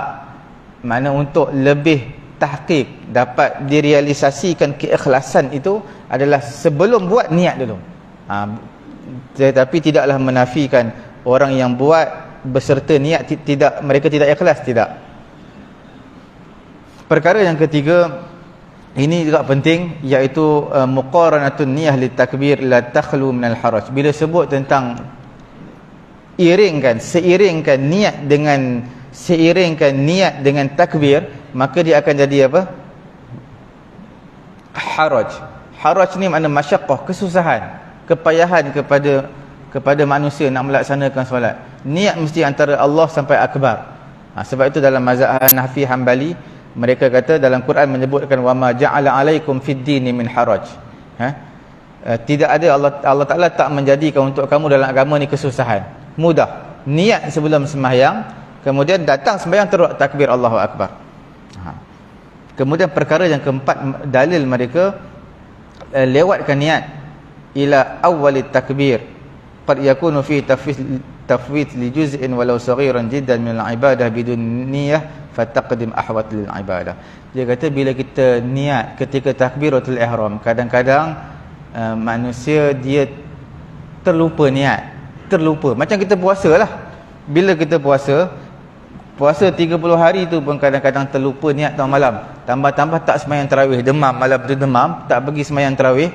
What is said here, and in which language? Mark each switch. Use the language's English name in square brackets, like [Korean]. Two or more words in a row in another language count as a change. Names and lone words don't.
[Malay] Mana untuk lebih tahqiq, dapat direalisasikan keikhlasan itu adalah sebelum buat niat dulu. Tetapi tidaklah menafikan orang yang buat beserta niat mereka tidak ikhlas, tidak. Perkara yang ketiga, ini juga penting, iaitu [Arabic] مقارنة النية للتكبير لا تخلو من الحرج. [Malay] Bila sebut tentang seiringkan niat dengan takbir, maka dia akan jadi apa? Haraj ni makna masyaqqah, kesusahan, kepayahan kepada manusia nak melaksanakan solat. Niat mesti antara Allah sampai akbar. Sebab itu dalam mazhab Hanafi Hanbali, mereka kata dalam Quran menyebutkan [Arabic] وما جعل عليكم في الدين من حرج. [Malay] Tidak ada, Allah Taala tak menjadikan untuk kamu dalam agama ni kesusahan, mudah. niat sebelum sembahyang, kemudian datang sembahyang terus takbir [Arabic] الله أكبر. [Malay] Kemudian perkara yang keempat, dalil mereka lewatkan niat [Arabic] إلى أول التكبير قد يكون في تفويت لجزء ولو صغيرا جدا من العبادة بدون نية فالتقديم أحوط للعبادة. [Malay] Dia kata bila kita niat ketika takbiratul ihram, kadang-kadang manusia dia terlupa niat, terlupa. Macam kita puasa lah, bila kita puasa 30 hari tu pun kadang-kadang terlupa niat tengah malam, tambah-tambah tak sembahyang tarawih, demam, malam tu demam, tak pergi sembahyang tarawih.